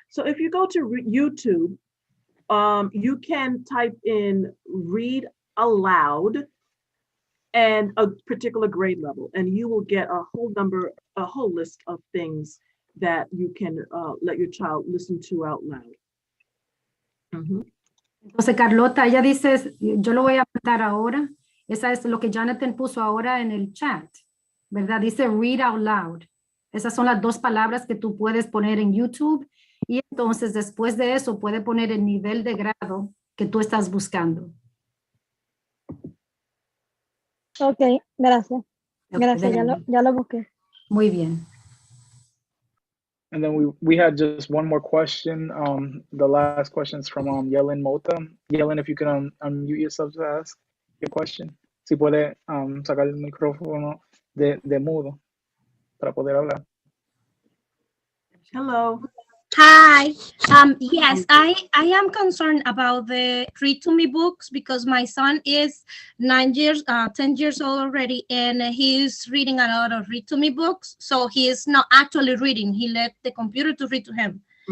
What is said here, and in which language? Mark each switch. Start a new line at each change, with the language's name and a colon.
English: So if you go to YouTube, you can type in read aloud and a particular grade level, and you will get a whole list of things that you can let your child listen to out loud.
Spanish: Entonces, Carlota, ella dice, yo lo voy a apuntar ahora. Esa es lo que Jonathan puso ahora en el chat, ¿verdad? Dice
English: read out loud.
Spanish: Esas son las dos palabras que tú puedes poner en YouTube y entonces después de eso puede poner el nivel de grado que tú estás buscando. Ok, gracias. Gracias, ya lo busqué. Muy bien.
English: And then we had just one more question. The last question is from Yellen Mota. Yellen, if you can unmute yourself to ask your question.
Spanish: Si puede sacar el micrófono de mudo para poder hablar.
English: Hello. Hi. Yes, I am concerned about the read to me books because my son is 10 years old already, and he's reading a lot of read to me books. So he is not actually reading. He let the computer to read to him.